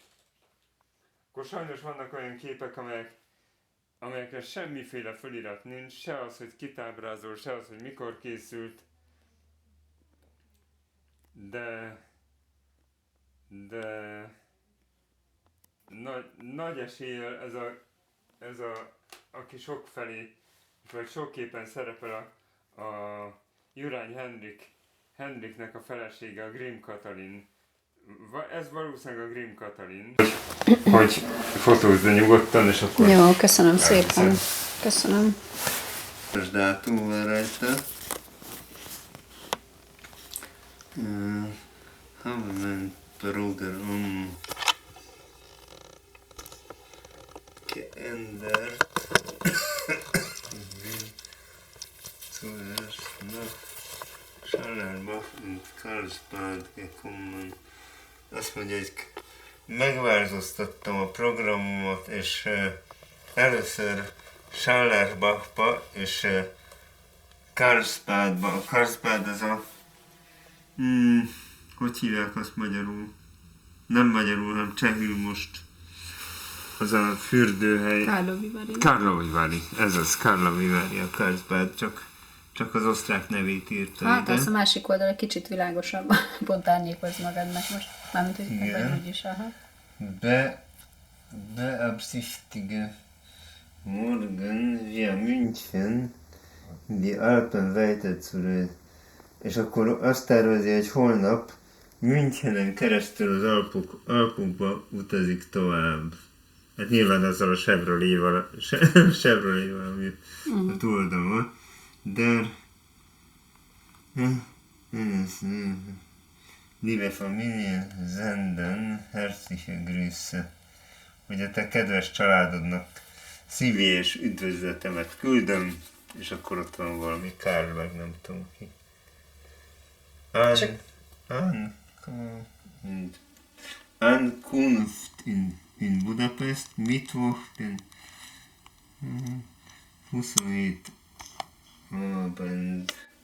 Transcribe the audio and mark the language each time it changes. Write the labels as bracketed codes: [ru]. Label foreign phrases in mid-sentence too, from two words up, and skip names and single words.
[hu] Akkor sajnos vannak olyan képek, amelyekre semmiféle felirat nincs, se az, hogy kitábrázol, se az, hogy mikor készült, de nagy eséllyel ez aki sokfelé, vagy sok képen szerepel a Jurány Henriknek a felesége, a Grimm Katalin. Ez valószínűleg a Grimm Katalin. Hogy fotózd nyugodtan, és akkor... Jó, köszönöm szépen. Köszönöm. Ez dátum van rajta. [de] Haben Bruder geändert. Carlsbad gekommen. [hu] Azt mondja, hogy megváltoztattam a programomat, és először Schallerbachba és Karlsbadba. A Karlsbad az a... hogy hívják azt magyarul? Nem magyarul, hanem csehül most. Az a fürdőhely. Karlovy Vary. Ez az, Karlovy Vary a Karlsbad, csak az osztrák nevét írta Hát, ide. az a másik oldal egy kicsit világosabb. Pont árnyékoz magadnak most. Mármint, hogy Igen. vagy úgyis, aha. [de] Beabsichtige morgen via München die Alpen weiter zu reisen. [hu] És akkor azt tervezi, hogy holnap Münchenen keresztül az Alpokba utazik tovább. Hát nyilván azzal a Chevrolet-val, ami a túloldalon van. [de] Liebe Familie senden herzliche Grüße. [hu] Hogy a te kedves családodnak szívélyes üdvözletemet küldöm, és akkor ott van valami Karl, meg nem tudom ki. [de] Ankunft in Budapest, Mittwoch, den 27 Abend.